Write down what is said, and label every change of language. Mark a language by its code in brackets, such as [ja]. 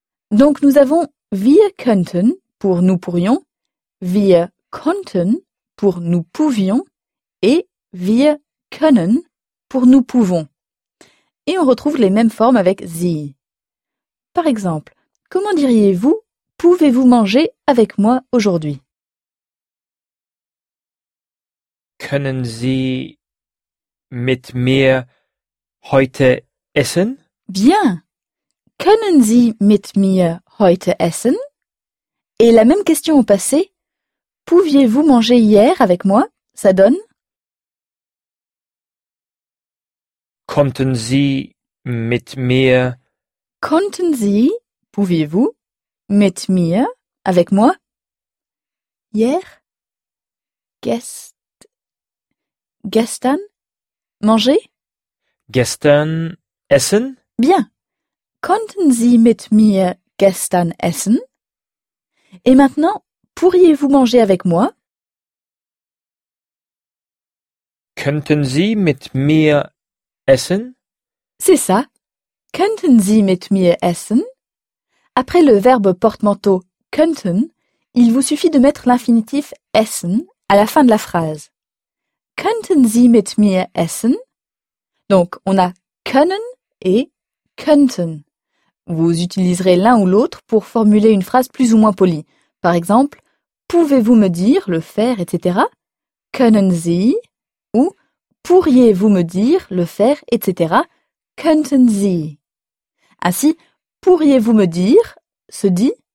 [fr] Donc nous avons [de] wir könnten [fr] pour nous pourrions, [de] wir konnten [fr] pour nous pouvions et [de] wir können [fr] pour nous pouvons. Et on retrouve les mêmes formes avec Sie. Par exemple, comment diriez-vous « Pouvez-vous manger avec moi aujourd'hui ?» [de] Können Sie mit mir heute essen? [fr] Bien. [de] Können Sie mit mir heute essen? [fr] Et la même question au passé. Pouviez-vous manger hier avec moi? Ça donne? [de] Konnten Sie mit mir? Konnten Sie, [fr] pouviez-vous, [de] mit mir, [fr] avec moi? Hier? [de] Gestern? [fr] Manger? [de] Gestern essen? [fr] Bien. [de] Konnten Sie mit mir gestern essen? [fr] Et maintenant, pourriez-vous manger avec moi? [de] Könnten Sie mit mir essen? [fr] C'est ça. [de] Könnten Sie mit mir essen? [fr] Après le verbe porte-manteau könnten, il vous suffit de mettre l'infinitif essen à la fin de la phrase. [de] Könnten Sie mit mir essen? [fr] Donc, on a können et könnten. Vous utiliserez l'un ou l'autre pour formuler une phrase plus ou moins polie. Par exemple, pouvez-vous me dire le faire, etc. [de] Können Sie? [fr] Ou pourriez-vous me dire le faire, etc. [de] Könnten Sie? [fr] Ainsi, pourriez-vous me dire se dit